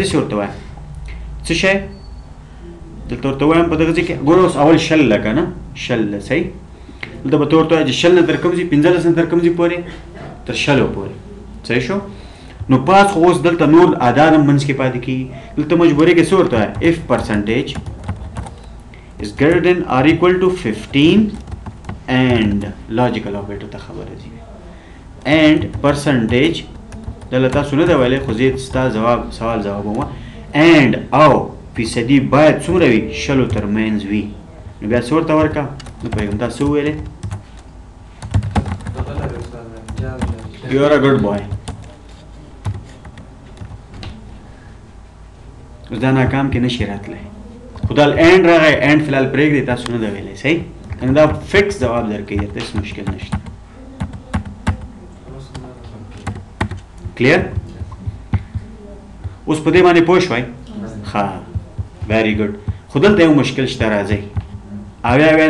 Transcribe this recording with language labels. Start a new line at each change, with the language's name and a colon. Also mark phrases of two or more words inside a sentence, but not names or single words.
Pashto: داسې ورته وایم څه شی دلته ورته وایم په دغه ځای کې ګوره اوس اول 10 ده که نه 10 ده صحیح دلته به ته ورته وایې چې 10 نه تر کوم ځي 15 نه تر کوم ځي پورې تر 10 پورې صحیح شو نو پاس خو اوس دلته نور اعداد هم منځ کې پاتې کېږي دلته مجبورۍ کې څه ورته وایه
English: if percentage is greater than or equal to 15 and logical operator
Pashto: ته خبره ځي
English: and percentage
Pashto: دلته تاسو نه ده ویلی خو زه ستا سوال ځوابوم and او فیصدي باید څومره وي 20 ترمنځ وي نو بیا څه ورته ورکړه نه پوهېږم تا څه وویلې
English: you are a good boy
Pashto: اوس دا ناکام کې نشي راتلی خو دا اینډ راغی اینډ فی الحال پرېږدئ تاسو نه ده ویلی صحیح کنه دا فکس ځواب درکوي درته هېڅ مشکل نشته کلیر اوس په دې باندې پوه شوئ ښه
English: very good
Pashto: خو دلته یو مشکل شته راځئ اویا